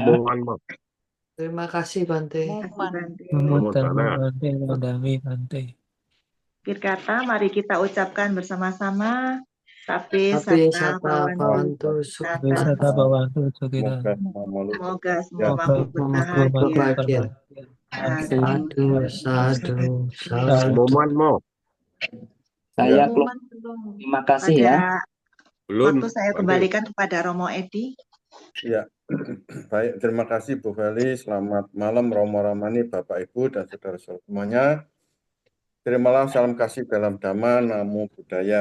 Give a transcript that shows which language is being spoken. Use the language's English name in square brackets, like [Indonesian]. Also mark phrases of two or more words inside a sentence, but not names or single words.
[Indonesian] Terima kasih Bante. [Pali] Namo Tana. [Indonesian] Akhir kata, mari kita ucapkan bersama-sama. [Pali] Sape Sape Sata Sata Bhavantu Sukhita. [Indonesian] Semoga semua mampu Mampu berbahagia. [Pali] Sadu, sadu, sadu. Momonmu. [Indonesian] Saya terima kasih ya. Belum. Waktu saya kembalikan kepada Romo Edi. Ya, baik. Terima kasih Bu Feli. Selamat malam Romo Ramani, Bapak Ibu dan saudara-saudara semuanya. Terimalah salam kasih dalam Dhamma, [Pali] Namo Buddhaya.